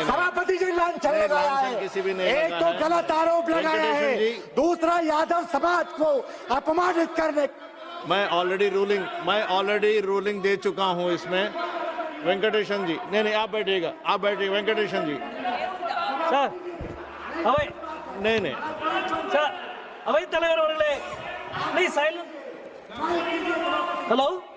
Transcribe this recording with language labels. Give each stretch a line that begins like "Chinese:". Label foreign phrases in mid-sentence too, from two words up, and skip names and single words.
Hindi: सभापति जी, लांछन लगाया लांछन है। किसी भी नहीं एक लगा तो है। गलत आरोप लगाया है, वेंकटेशन जी। दूसरा यादव समाज को अपमानित करने। मैं
English: already ruling
Hindi: दे चुका हूं इसमें। वेंकटेशन जी, नहीं, आप बैठिएगा, आप बैठिए। वेंकटेशन जी,
Tamil: சார் அவை
Hindi: नहीं
Tamil: சார் அவைத் தலைவர் அவர்களே,
English: please silent.
Tamil: ஹலோ